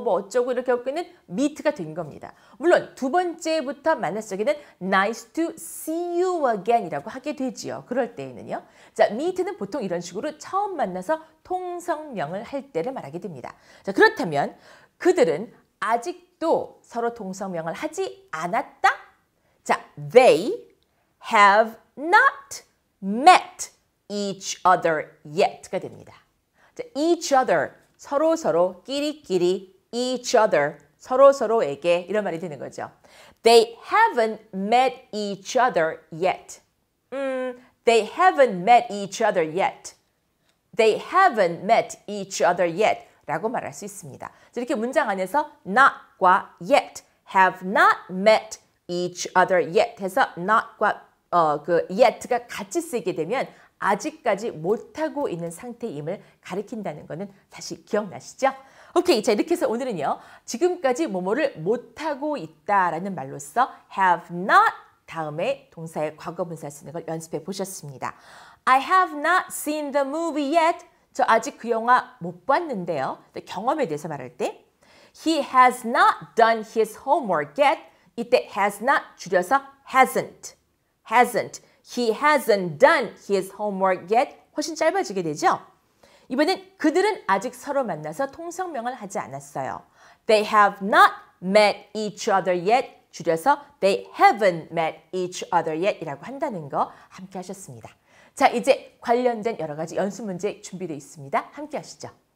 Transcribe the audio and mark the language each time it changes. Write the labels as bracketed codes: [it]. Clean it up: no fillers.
[ko] 뭐 어쩌고 이렇게 하고 있는 meet가 된 겁니다. 물론 두 번째부터 만났을 적에는 [en] nice to see you again [ko] 이라고 하게 되지요. 그럴 때에는요. 자, meet는 보통 이런 식으로 처음 만나서 통성명을 할 때를 말하게 됩니다. 자, 그렇다면 그들은 아직도 서로 통성명을 하지 않았다? [en] 자, they have not met each other yet가 됩니다. [ko] 자, each other, 서로 끼리끼리 each other, 서로에게 이런 말이 되는 거죠. [en] They haven't met each other yet. They haven't met each other yet. They haven't met each other yet [ko] 라고 말할 수 있습니다. 이렇게 문장 안에서 not과 yet, [en] have not met each other yet [ko] 해서 not과 그 yet가 같이 쓰게 되면 아직까지 못하고 있는 상태임을 가리킨다는 거는 다시 기억나시죠? 오케이, 자 이렇게 해서 오늘은요. 지금까지 뭐뭐를 못하고 있다라는 말로써 have not 다음에 동사의 과거분사 쓰는 걸 연습해 보셨습니다. [en] I have not seen the movie yet. [ko] 저 아직 그 영화 못 봤는데요. 경험에 대해서 말할 때 [en] He has not done his homework yet. 이때 has not 줄여서 hasn't. He hasn't done his homework yet. [ko] 훨씬 짧아지게 되죠. 이번엔 그들은 아직 서로 만나서 통성명을 하지 않았어요. [en] They have not met each other yet. [ko] 줄여서 [en] they haven't met each other yet [ko] 이라고 한다는 거 함께 하셨습니다. 자, 이제 관련된 여러 가지 연습 문제 준비되어 있습니다. 함께 하시죠.